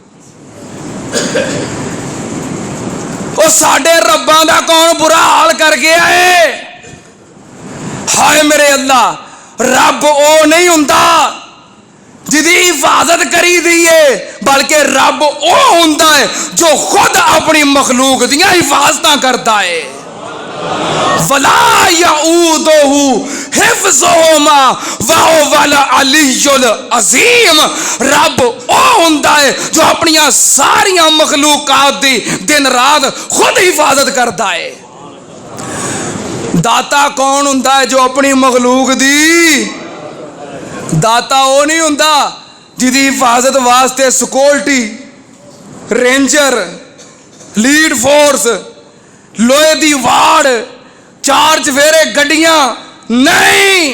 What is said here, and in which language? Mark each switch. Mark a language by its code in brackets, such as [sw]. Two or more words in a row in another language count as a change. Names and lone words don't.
[pa] وہ ساڈے رباں دا کون برا حال کر گیا ہے? ہائے میرے اللہ، رب او نہیں ہوندا جہدی حفاظت کری دی ہے، بلکہ رب او ہوندا ہے جو خود اپنی مخلوق دی حفاظت کرتا ہے. [ar] ولا يؤوده حفظهما وهو العلي العظيم. [pa] رب او ہوندا ہے جو اپنی ساریاں مخلوقات دی دن رات خود حفاظت کرتا ہے. داتا کون ہوندا ہے؟ جو اپنی مخلوق دی. داتا وہ نہیں ہوندا جہدی حفاظت واسطے سیکیورٹی، رینجر، لیڈ فورس، لوہے دی واڑ، 4 چوفیرے گڈیاں نہیں.